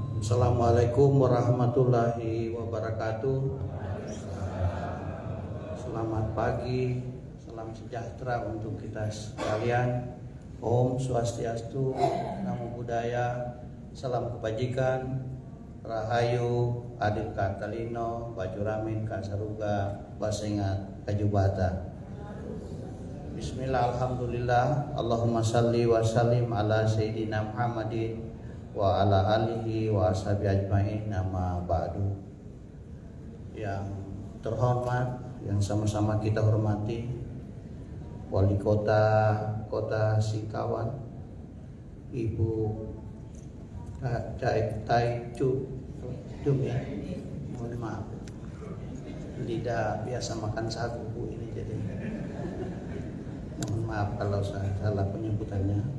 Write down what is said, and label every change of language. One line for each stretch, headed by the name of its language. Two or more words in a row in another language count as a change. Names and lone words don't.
Arabic: السلام عليكم ورحمة الله وبركاته.
Indonesian: Selamat pagi, salam sejahtera untuk kita sekalian.
Sanskrit: Om Swastiastu,
Pali: Namo Buddhaya,
Indonesian: salam kebajikan, Rahayu,
Kendayan: Adil Katalino, Bajuramin, Kasaruga, Basengat, Kajubata.
Arabic: بسم الله، الحمد لله، اللهم صل وسلم على سيدنا محمد وعلى آله وأصحابه أجمعين, أما بعد.
Indonesian: Yang terhormat, yang sama-sama kita hormati, Wali Kota Singkawan, Ibu Cumi, mohon maaf, lidah biasa makan sagu Bu ini, jadi mohon maaf kalau saya salah penyebutannya.